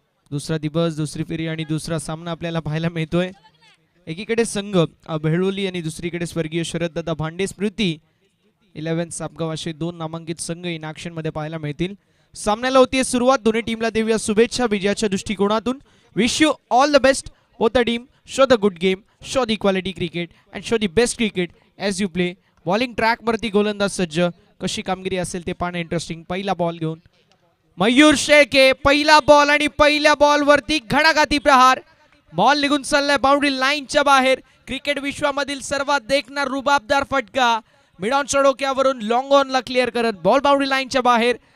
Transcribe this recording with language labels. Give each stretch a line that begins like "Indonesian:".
Marathi: दुसरा दिवस, दुसरी फेरी आणि दुसरा सामना आपल्याला पाहायला मिळतोय. एकीकडे संघ बेळोली आणि दुसरीकडे स्वर्गीय शरददादा भांडे स्मृती 11 सापगाव असे दोन नामांकित संघ इन ऍक्शन मध्ये पाहायला मिळतील. सामन्याला होतीये सुरुवात. दोन्ही टीमला देऊया शुभेच्छा विजयाच्या दृष्टिकोनातून.
English: Wish you all the best both the team. Show the good game, show the quality cricket and show the best cricket as you play.
Marathi: Bowling track वरती गोलंदाज सज्ज. कशी कामगिरी असेल ते पाहणं इंटरेस्टिंग. पहिला बॉल घेऊन मयूर शेळके. पहिला बॉल आणि पहिल्या बॉल वरती घणाघाती प्रहार. बॉल निघून चाललाय बाउंड्री लाईनच्या बाहेर. क्रिकेट विश्वामधील सर्वात देखणार रुबाबदार फटका मिड ऑन डोक्यावरून लॉंग ऑनला क्लिअर करत बॉल बाउंड्री लाईनच्या बाहेर.